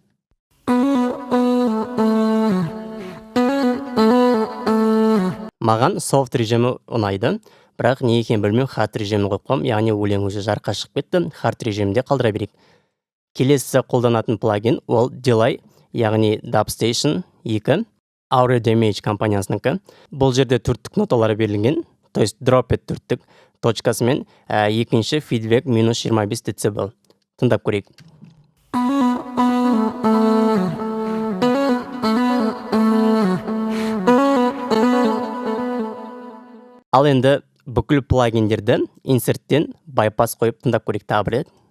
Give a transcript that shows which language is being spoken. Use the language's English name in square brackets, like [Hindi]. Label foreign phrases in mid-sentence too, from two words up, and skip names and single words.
[Kazakh] Маған soft режимі ұнайды. Бірақ не екенін білмеймін, hard режимін қойып қойдым, яғни өлең уже жарыққа шығып кетті. Hard режимінде қалдыра берейік. Келесі қолданатын плагин ол Delay, яғни Dubstation 2, Audio Damage компаниясыныңкі. Бұл жерде төрттік ноталары берілген, [Russian] то есть [English] drop it [Kazakh] төрттік точкасымен, екінші feedback -25 дБ. Тыңдап көрейік. Ал енді бүкіл плагиндерді инсерттен байпас қойып тыңдап көрейік тағы бір рет.